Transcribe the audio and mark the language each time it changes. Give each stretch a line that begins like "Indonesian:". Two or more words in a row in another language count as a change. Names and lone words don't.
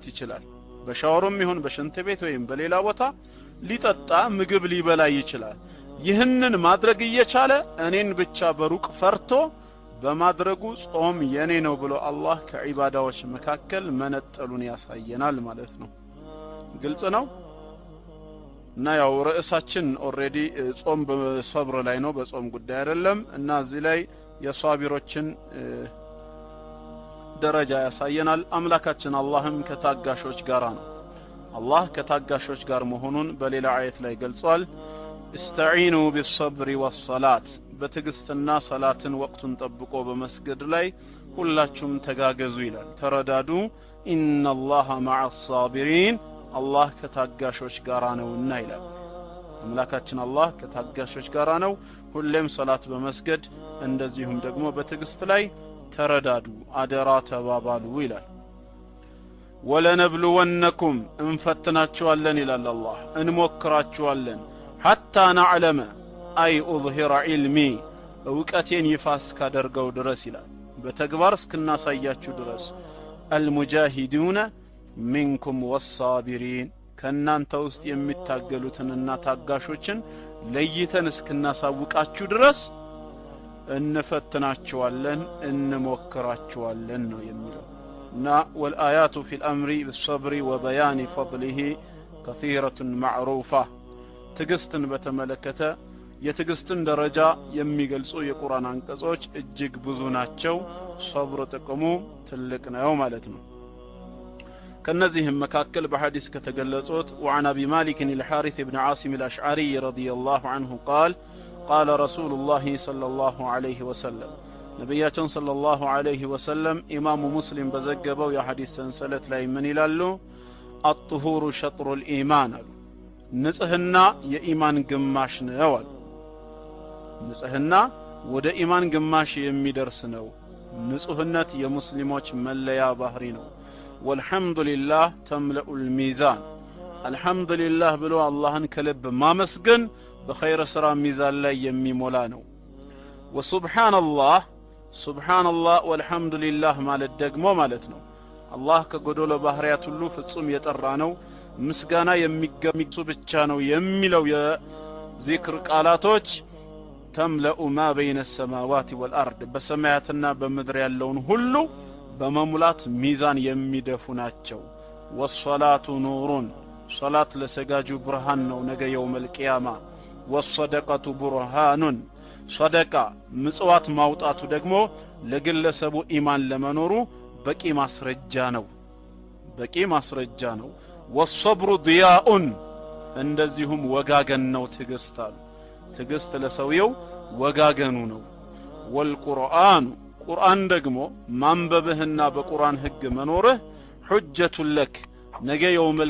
Amharic: ይችላል በሻወሩም ይሁን በሽንት ቤት ወይም በሌላ ቦታ ሊጠጣ ምግብ ሊበላ ይችላል ይህንን ማድረግ እየቻለ እኔን ብቻ በሩቅ ፈርቶ በማድረጉ ጾም የኔ ነው ብሎ አላህ ከዒባዳዎች መካከል መነጠሉን ያሳየናል ማለት ነው ግልጽ ነው እና ያው ርዕሳችን ኦሬዲ ጾም በሰብር ላይ ነው በጾም ጉዳይ አይደለም እና እዚህ ላይ የሷቢሮችን ደረጃ ያሳየናል አምላካችን አላህም ከታጋሾች ጋር ነው አላህ ከታጋሾች ጋር መሆኑን በሌላ አየት ላይ ገልጿል
Arabic: استعينوا بالصبر والصلاه
Amharic: በትግስትና ሰላትን ወቅቱን ጠብቆ በመስገድ ላይ ሁላችሁም ተጋገዙ ይላል ተረዳዱ
Arabic: ان الله مع الصابرين
Amharic: አላህ ከታጋሾች ጋር ነውና ይላል አምላካችን አላህ ከታጋሾች ጋር ነው ሁሌም ሰላት በመስገድ እንደዚሁም ደግሞ በትግስት ላይ ተረዳዱ አደራ ተባባሉ ይላል ወለነብሉወነኩም እንፈትናችኋለን ይላል አላህ እንሞክራችኋለን
Arabic: حتى نعلم اي اظهر علمي
Amharic: እውቀቴን ይፋስ ካደርገው ድረስ ይላል በተግባር እስከናሳያችሁ ድረስ
Arabic: المجاهدون منكم والصابرين
Amharic: ከናንተ ውስጥ የሚታገሉትንና ታጋሾችን ለይተን እስክናሳውቃችሁ ድረስ እንፈትናቸዋለን እንሞክራቸዋለን ነው የሚለው እና
Arabic: والآيات في الأمر بالصبر وبيان فضله كثيرة معروفة
Amharic: ትግስትን በተመለከተ የትግስትን ደረጃ የሚገልጹ የቁርአን አንቀጾች እጅግ ብዙ ናቸው ሶብር ጥቅሙ ትልቅ ነው ማለት ነው ከነዚህም መካከል በሐዲስ ከተገለጹት
Arabic: وعن ابي مالك الحارث بن عاصم الاشعري رضي الله عنه قال قال رسول الله صلى الله عليه وسلم ነብያችን صلى الله عليه وسلم
Amharic: ኢማሙ ሙስሊም በዘገበው የሐዲስ ሰንሰለት ላይ ምን ይላሉ
Arabic: الطهور شطر الايمان
Amharic: ንጽህና የኢማን ግማሽ ነው ንጽህና ወደ ኢማን ግማሽ የሚደርስ ነው ንጹህነት የሙስሊሞች መለያ ባህሪ ነው
Arabic: والحمدلله تملأ الميزان الحمدلله
Amharic: ብሎ አላህን ከልብ ማመስገን በኸይር ስራ ሚዛን ላይ የሚሞላ ነው
Arabic: وسبحان الله والحمدلله
Amharic: ማለት ደግሞ ማለት ነው አላህ ከጎዶሎ ባህሪያት ሁሉ ፍጹም የጠራ ነው ምስጋና የሚገሚሱ ብቻ ነው የሚለው የዚክር ቃላቶች
Arabic: تملأ ما بين السماوات والأرض
Amharic: በሰማያትና በምድር ያለውን ሁሉ በመሙላት ሚዛን የሚደፉ ናቸው
Arabic: والصلاة نور صلاة
Amharic: ለሰጋጁ ብርሃን ነው ነገ
Arabic: يوم القيامة والصدقة برهان صدقة
Amharic: ምጽዋት ማውጣቱ ደግሞ ለግለሰቡ ኢማን ለመኖሩ በቂ ማስረጃ ነው
Arabic: والصبر ضياء
Amharic: እንደዚሁም ወጋገን ነው ትግስት ለሰውየው ወጋገኑ ነው والقرآن ቁርአን ደግሞ ማንበብህና በቁርአን ህግ መኖርህ
Arabic: حجة لك
Amharic: ነገ የውመል